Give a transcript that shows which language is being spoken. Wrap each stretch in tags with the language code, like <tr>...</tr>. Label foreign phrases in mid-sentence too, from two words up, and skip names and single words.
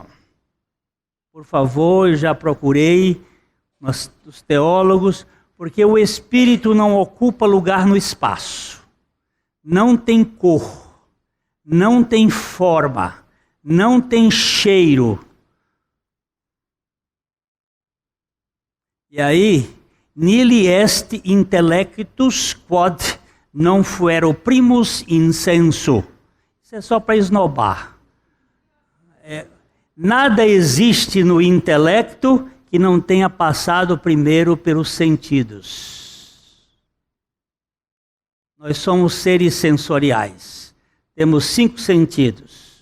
<pt>Por favor, eu já procurei os teólogos, porque o Espírito não ocupa lugar no espaço. Não tem cor, não tem forma, não tem cheiro. E aí,</pt> <la>nili est intellectus quod non fuero primus in sensu.</la> <pt>Isso é só para esnobar. Nada existe no intelecto que não tenha passado primeiro pelos sentidos. Nós somos seres sensoriais. Temos 5 sentidos.</pt>